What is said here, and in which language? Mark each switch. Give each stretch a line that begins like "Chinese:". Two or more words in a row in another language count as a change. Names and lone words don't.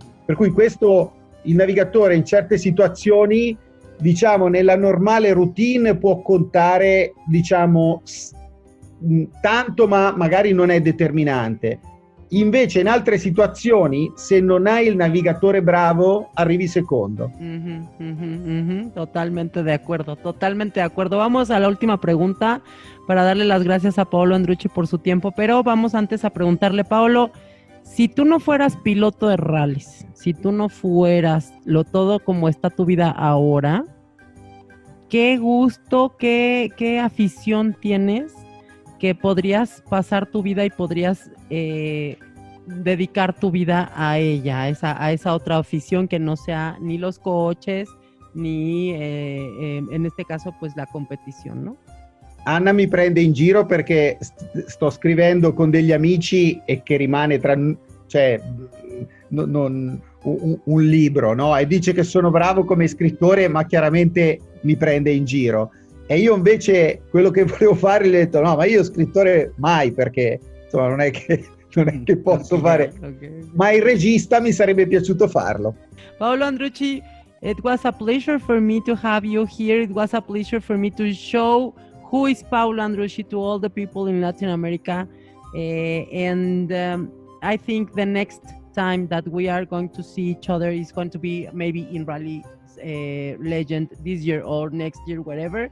Italian: Per cui questo, il navigatore in certe situazioni, diciamo, nella normale routine può contare, diciamo, tanto, ma magari non è determinante. Invece in altre situazioni, se non hai il navigatore bravo, arrivi secondo.
Spanish: Totalmente de acuerdo, totalmente de acuerdo. Vamos a la última pregunta para darle las gracias a Paolo Andrucci por su tiempo, pero vamos antes a preguntarle, Paolo, si tú no fueras piloto de rallies, si tú no fueras lo todo como está tu vida ahora, ¿qué gusto, qué afición tienes que podrías pasar tu vida y podrías dedicar tu vida a ella, a esa otra afición que no sea ni los coches, ni en este caso pues la competizione, no?
Italian: Anna mi prende in giro perché sto scrivendo con degli amici e che rimane un libro, no? E dice che sono bravo come scrittore, ma chiaramente mi prende in giro. E io invece quello che volevo fare, gli ho detto no, ma io scrittore mai, perché insomma non è che posso fare, ma il regista mi sarebbe piaciuto farlo. Paolo Andrucci,
English: it was a pleasure for me to have you here. It was a pleasure for me to show who is Paolo Andrucci to all the people in Latin America. I think the next time that we are going to see each other is going to be maybe in Rally Legend this year or next year, whatever.